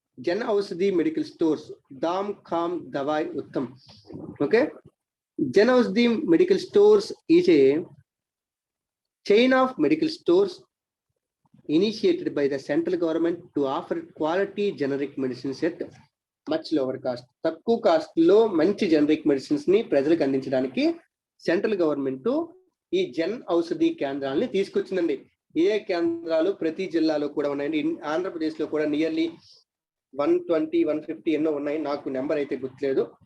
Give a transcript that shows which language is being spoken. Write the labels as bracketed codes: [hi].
[hi] Jan Aushadhi medical stores, Dham ఖామ్ దవాయ్ Uttam. [en] Okay, Jana Aushadhi medical stores is a chain of medical stores initiated by the central government to offer quality generic medicines at much lower cost. [te] తక్కువ cost లో మంచి generic medicines ని ప్రజలకు అందించడానికి central government ఈ జన్ ఔషధి కేంద్రాలని తీసుకొచ్చిందండి. ఏ కేంద్రాలు ప్రతి జిల్లాలో కూడా ఉన్నాయండి. ఆంధ్రప్రదేశ్ లో కూడా నియర్లీ 120, 150 ఎన్నో ఉన్నాయి, నాకు నెంబర్ అయితే గుర్తులేదు.